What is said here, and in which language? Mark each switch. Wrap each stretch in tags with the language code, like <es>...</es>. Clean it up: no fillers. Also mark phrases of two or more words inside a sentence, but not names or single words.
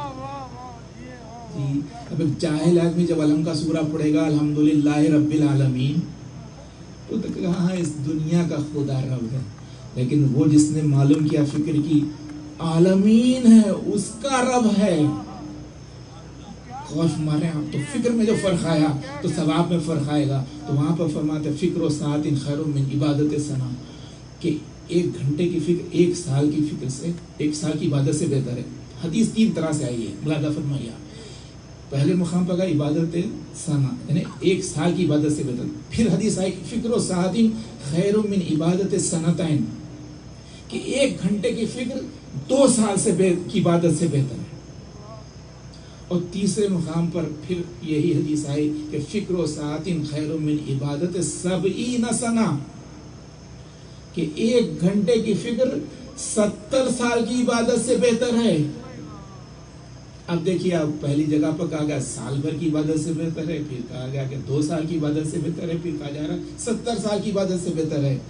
<ur>اب ایک جاہل آدمی جب علم کا سورہ پڑھے گا</ur> <ar>الحمدللہ رب العالمین</ar> <ur>تو کہاں اس دنیا کا خدا رب ہے، لیکن وہ جس نے معلوم کیا فکر کی عالمین ہے اس کا رب ہے، خوف مارے آپ، تو فکر میں جو فرق آیا تو ثواب میں فرق آئے گا۔ تو وہاں پر فرماتے</ur> <ar>فکر و ساعت خیر من عبادت سنہ،</ar> <ur>کہ ایک گھنٹے کی فکر ایک سال کی فکر سے، ایک سال کی عبادت سے بہتر ہے۔ حدیث تین طرح سے آئی ہے، ملاحظہ فرمائیے۔ پہلے مقام پر</ur> <ar>عبادت سنہ</ar> <ur>یعنی ایک سال کی عبادت سے بہتر، پھر حدیث آئی</ur> <ar>فکر و ساعت خیر من عبادت سنتین،</ar> <ur>کہ ایک گھنٹے کی فکر 2 سال سے کی عبادت سے بہتر ہے۔ اور تیسرے مقام پر پھر یہی حدیث آئی کہ</ur> <ar>فکر و ساعتن خیر من عبادت 70 سنہ،</ar> <ur>کہ 1 گھنٹے کی فکر 70 سال کی عبادت سے بہتر ہے۔ اب دیکھیے، اب پہلی جگہ پر کہا گیا سال بھر کی عبادت سے بہتر ہے، پھر کہا گیا کہ 2 سال کی عبادت سے بہتر ہے، پھر کہا جا رہا ہے 70 سال کی عبادت سے بہتر ہے۔</ur>